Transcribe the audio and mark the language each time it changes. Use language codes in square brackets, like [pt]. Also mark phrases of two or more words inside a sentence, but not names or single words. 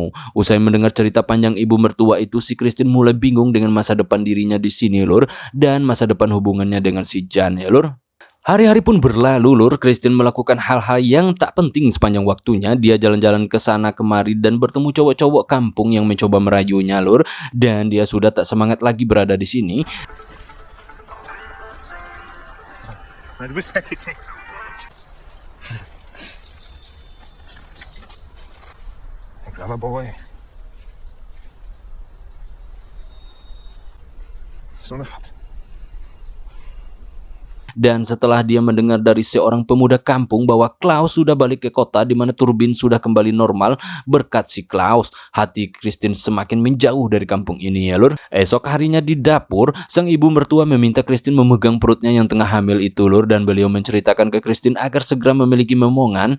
[id] Usai mendengar cerita panjang ibu mertua itu, si Christine mulai bingung dengan masa depan dirinya di sini, lur. Dan masa depan hubungannya dengan si Jan ya, lur. Hari-hari pun berlalu, lur. Christine melakukan hal-hal yang tak penting sepanjang waktunya. Dia jalan-jalan ke sana kemari dan bertemu cowok-cowok kampung yang mencoba merayunya, lur. Dan dia sudah tak semangat lagi berada di sini. [de] Du bist der Kitchen. [en] Clever boy. [de] So eine Fatze. [id] Dan setelah dia mendengar dari seorang pemuda kampung bahwa Klaus sudah balik ke kota di mana turbin sudah kembali normal berkat si Klaus, hati Christine semakin menjauh dari kampung ini ya, lur. Esok harinya di dapur, sang ibu mertua meminta Christine memegang perutnya yang tengah hamil itu, lur, dan beliau menceritakan ke Christine agar segera memiliki momongan.